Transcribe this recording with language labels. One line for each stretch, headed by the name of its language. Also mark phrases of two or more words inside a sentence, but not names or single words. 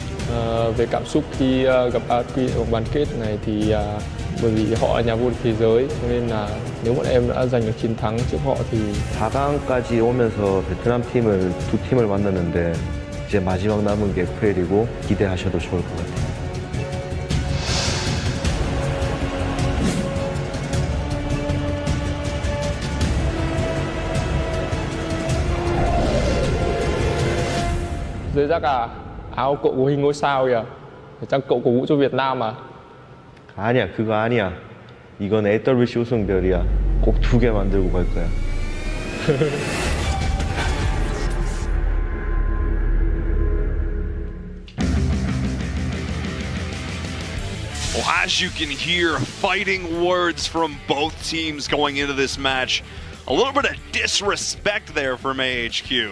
Vietnamese: Về cảm xúc khi gặp AIC ở vòng bán kết này thì bởi vì họ là nhà vô địch thế giới, cho nên là nếu bọn em đã giành được chiến thắng trước họ thì
Korean: 4강까지 오면서 베트남 팀을 두 팀을 만났는데 이제 마지막 남은 게 FL이고 기대하셔도 좋을 것 같아요.
Vietnamese: Dưới giác à, áo cậu có hình ngôi sao kìa. Chắc cậu cổ vũ cho Việt Nam à?
Korean: 아니야, 그거 아니야. 이건 AWC 우승별이야. 꼭 2개 만들고 갈 거야.
English: Well, as you can hear, fighting words from both teams going into this match. A little bit of disrespect there from AHQ.